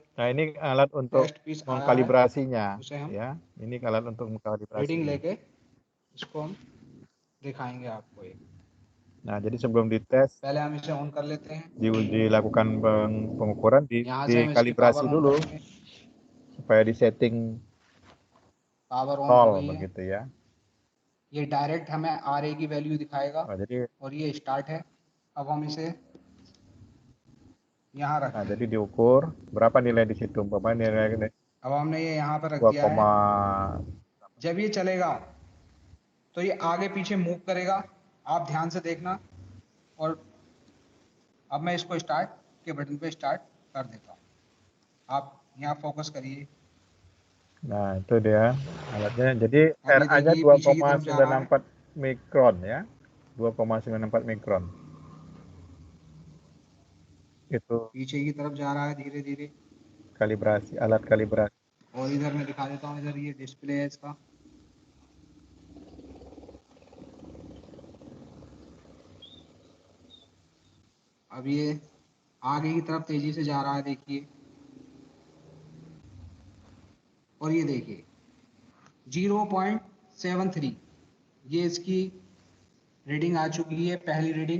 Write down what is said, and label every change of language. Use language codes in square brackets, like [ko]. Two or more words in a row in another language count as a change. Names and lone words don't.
[id] Nah, ini alat untuk [en] test piece [hi] आया है [id] mengkalibrasinya [hi] उसे हम [id] ya. Ini alat untuk [hi] रीडिंग [id] mengkalibrasinya. [hi] लेके इसको हम दिखाएंगे आपको एक। [id] Nah, jadi sebelum dites, [hi] पहले हम इसे ऑन कर लेते हैं, [id] dilakukan pengukuran, [hi] यहाँ से हम इसकी [id] dikalibrasi [en] power on [id] dulu [hi] करेंगे, [id] supaya disetting [en] power on [hi] हो [id] nol [hi] गई है। [id] begitu ya. [hi] ये डायरेक्ट हमें RA की वैल्यू दिखाएगा [id] Jadi [hi] और ये स्टार्ट है। अब हम इसे यहाँ रख [id] nah, [hi] देंगे। [id] jadi diukur berapa nilai di situ. Umpamanya nilai [hi] अब हमने ये यहाँ पर रख [id] 2, [hi] दिया है। जब ये चलेगा तो ये आगे पीछे मूव करेगा, आप ध्यान से देखना। और अब मैं इसको स्टार्ट के बटन पे स्टार्ट कर देता हूँ, आप यहाँ फोकस करिए। [id] Nah, itu dia alatnya. Jadi [hi] अब ये [id] RA-nya [hi] देखिए पीछे की तरफ जा रहा है, [id] 2,94 mikron ya. 2,94 mikron. Itu [hi] पीछे की तरफ जा रहा है धीरे धीरे। [id] kalibrasi, alat kalibrasi. [hi] और इधर मैं दिखा देता हूँ, इधर ये डिस्प्ले है इसका। अब ये आगे की तरफ तेजी से जा रहा है, देखिए। और ये देखिए 0.73 ये इसकी रीडिंग आ चुकी है, पहली रीडिंग।